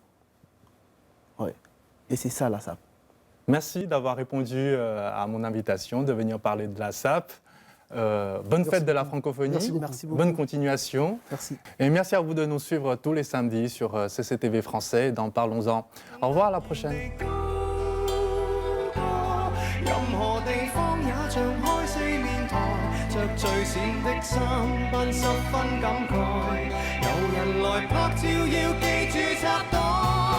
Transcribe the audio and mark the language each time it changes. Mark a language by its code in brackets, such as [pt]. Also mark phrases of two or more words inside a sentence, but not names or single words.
[fr] Ouais. Et c'est ça la SAP. Merci d'avoir répondu à mon invitation de venir parler de la SAP. bonne fête de la francophonie. Merci beaucoup. Merci beaucoup. Bonne continuation. Merci. Et merci à vous de nous suivre tous les samedis sur CCTV français dans Parlons-en. Au revoir, à la prochaine. [yue] 任何地方也像開四面台，着最閃的衫，奔十分感慨。有人來拍照，要記住插袋。